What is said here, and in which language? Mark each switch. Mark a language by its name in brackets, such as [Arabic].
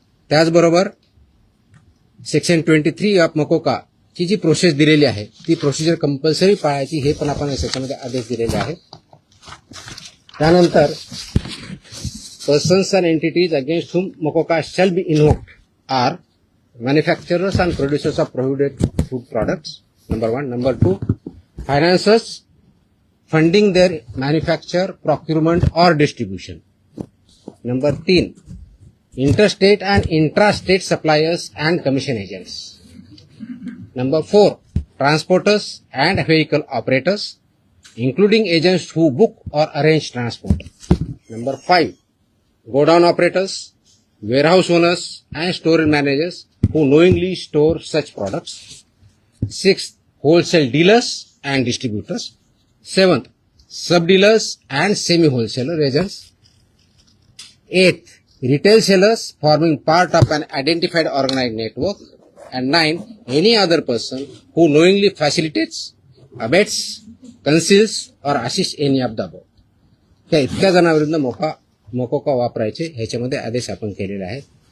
[Marathi] त्याचबरोबर section 23 of MCOCA ची जी process दिलेली आहे ती प्रोसिजर कंपल्सरी पाळायची, हे पण आपण याच्यामध्ये आदेश दिलेले आहेत. [English] त्यानंतर persons and entities against whom MCOCA shall be invoked are manufacturers and producers of prohibited food products, number 1. Number 2, financiers funding their manufacture, procurement or distribution. Number 3, interstate and intrastate suppliers and commission agents. Number 4, transporters and vehicle operators, including agents who book or arrange transport. Number 5, godown operators, warehouse owners and store managers who knowingly store such products. 6th, wholesale dealers and distributors. 7th, sub-dealers and semi-wholesaler agents. 8th, retail sellers forming part of an identified organized network. And 9, any other person who knowingly facilitates, abets, conceals or assists any of the above. [Marathi] त्या इतक्या जणांविरुद्ध मोकोका वापरायचे ह्याच्यामध्ये आदेश आपण केलेले आहेत.